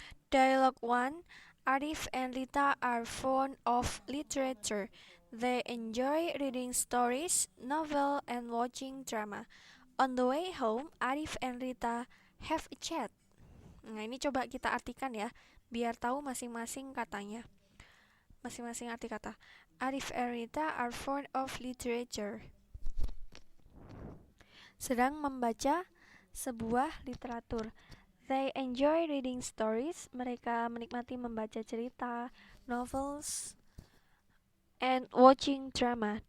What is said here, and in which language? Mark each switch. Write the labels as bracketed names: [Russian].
[English] Dialogue 1. Arif and Rita are fond of literature. They enjoy reading stories, novel, and watching drama. On the way home, Arif and Rita have a chat. [Indonesian] Nah, ini coba kita artikan ya, biar tahu masing-masing katanya. Masing-masing arti kata. [English] Arif and Rita are fond of literature. [Indonesian] Sedang membaca sebuah literatur. [English] They enjoy reading stories. [Indonesian] Mereka menikmati membaca cerita, novels, [English] and watching drama.